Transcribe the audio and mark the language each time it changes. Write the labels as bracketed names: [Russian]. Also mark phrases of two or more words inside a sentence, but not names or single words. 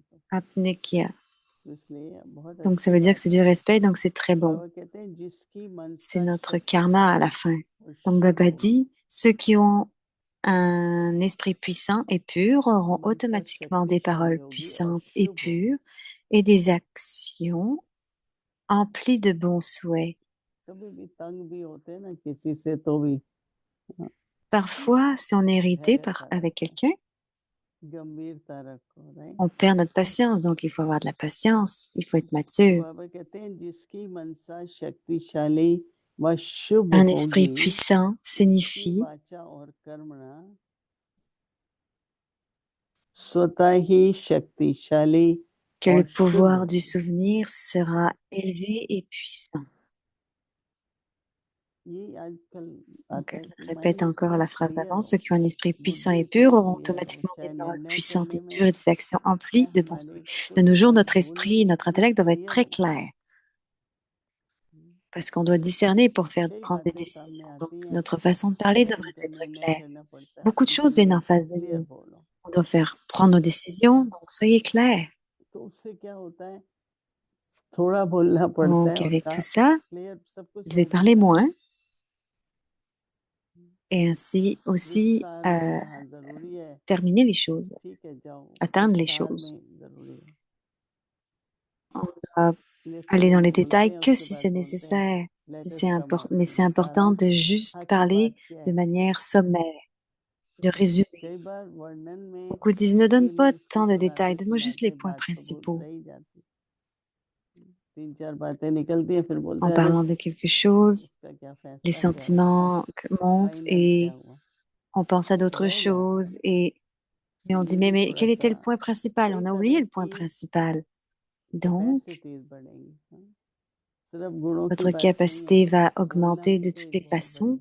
[Hindi] अपने किया. तो इसलिए बहुत [French] Donc, ça [Hindi] अच्छी [French] veut dire que [Hindi] बात [French] c'est [Hindi] है। [French] du respect, donc c'est très bon. [Hindi] बाबा कहते हैं जिसकी [French] C'est [Hindi] मनसा [French] notre karma à la [Hindi] शक्तिशाली [French] fin. [Hindi] और [French] Donc, [Hindi] शुभ [French] Baba [Hindi] होगी, [French] dit, ceux qui ont un esprit puissant et pur auront [Hindi] मनसा [French] automatiquement des [Hindi] शक्तिशाली [French] paroles [Hindi] होगी और [French] puissantes et [Hindi] शुभ होगी। [French] pures et des actions emplies de bons souhaits. [Hindi] कभी भी तंग भी होते हैं ना किसी से तो भी, हाँ, [French] Parfois, si on est irrité [Hindi] धैर्यता [French] avec [Hindi] रखो, [French] quelqu'un, [Hindi] गंभीरता रखो, राइट। [French] on perd notre patience. Donc, il faut avoir de la patience, il faut être [Hindi] तो [French] mature. [Hindi] बाबा कहते हैं जिसकी मनसा शक्तिशाली व शुभ [French] Un esprit [Hindi] होगी, [French] puissant [Hindi] उसकी [French] signifie [Hindi] वाचा और कर्मणा स्वतः ही शक्तिशाली [French] que le [Hindi] और शुभ [French] pouvoir du [Hindi] होगी। [French] souvenir sera élevé et puissant. [Hindi] ये आजकल [French] Donc, [Hindi] आता [French] elle [Hindi] है कि [French] répète [Hindi] माइंड [French] encore [Hindi] थोड़ा [French] la phrase [Hindi] क्लियर [French] d'avant, [Hindi] हो, [French] ceux qui ont un esprit puissant [Hindi] बुद्धि [French] et pur [Hindi] इतनी [French] auront [Hindi] क्लियर हो, [French] automatiquement des [Hindi] चाहे [French] paroles [Hindi] निर्णय [French] puissantes [Hindi] करने [French] et pures [Hindi] में, [French] et des actions emplies [Hindi] चाहे [French] de bons [Hindi] हमारे [French] souhaits. De [Hindi] कुछ [French] nos jours, [Hindi] बात [French] notre [Hindi] बोलने [French] esprit, [Hindi] में [French] notre [Hindi] इतनी [French] intellect doivent être [Hindi] क्लियर [French] très [Hindi] हो, [French] clairs parce qu'on doit discerner pour [Hindi] कई [French] prendre des [Hindi] बातें सामने [French] décisions. Donc, [Hindi] आती हैं, [French] notre façon de parler devrait [Hindi] उनका [French] être [Hindi] निर्णय [French] claire. [Hindi] करना पड़ता है, [French] Beaucoup de choses viennent [Hindi] इसलिए [French] en face de [Hindi] क्लियर [French] nous. [Hindi] बोलो। [French] On doit prendre nos décisions, donc soyez clairs. [Hindi] तो उससे क्या होता है, थोड़ा बोलना पड़ता है [French] Donc, [Hindi] और [French] avec tout [Hindi] का [French] ça, [Hindi] क्लियर सब कुछ [French] vous devez [Hindi] हो [French] parler [Hindi] जाता है। [French] moins et ainsi aussi [Hindi] विस्तार में जहाँ जरूरी है, [French] terminer les choses, [Hindi] ठीक है जाओ, [French] atteindre les [Hindi] विस्तार [French] choses. [Hindi] में जरूरी है, [French] On doit [Hindi] इसलिए [French] aller [Hindi] थोड़ा [French] dans les [Hindi] बोलते [French] détails [Hindi] हैं [French] que [Hindi] उसके [French] si [Hindi] बाद [French] c'est [Hindi] बोलते हैं [French] nécessaire, [English] लेट [French] si [English] अस [French] c'est [English] सम [French] important, mais c'est [Hindi] सारा [French] important de juste [Hindi] आज की [French] parler [Hindi] बात क्या [French] de [Hindi] है। [French] manière sommaire, de résumer. [Hindi] कई बार वर्णन में [French] Beaucoup disent ne donne pas [Hindi] फीलिंग्स को [French] tant de [Hindi] सुनाते [French] détails, donne-moi juste les [Hindi] सुनाते [French] points [Hindi] बात तो बहुत [French] principaux. [Hindi] रह ही जाती, [French] En parlant de quelque chose, les sentiments montent et on pense à d'autres choses et on dit, mais quel était le point principal? On a oublié le point principal. Donc, votre capacité va augmenter de toutes les façons.